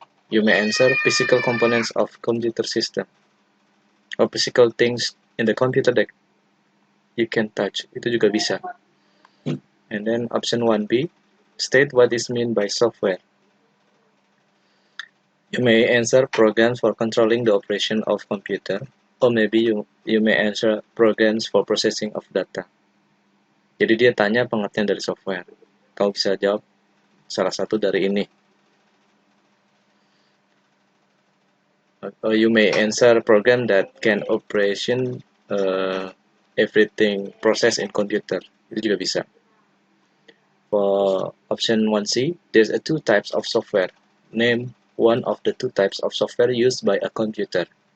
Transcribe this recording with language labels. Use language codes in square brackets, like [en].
[en] You may answer physical components of computer system or physical things in the computer that you can touch. [id] Itu juga bisa. [en] And then option 1B, state what is meant by software. You may answer programs for controlling the operation of computer, or maybe you may answer programs for processing of data. [id] Jadi dia tanya pengertian dari software. Kau bisa jawab salah satu dari ini. [en] Or you may answer program that can operation everything process in computer. [id] Itu juga bisa. [en] For option 1C, there's two types of software. Name one of the two types of software used by a computer.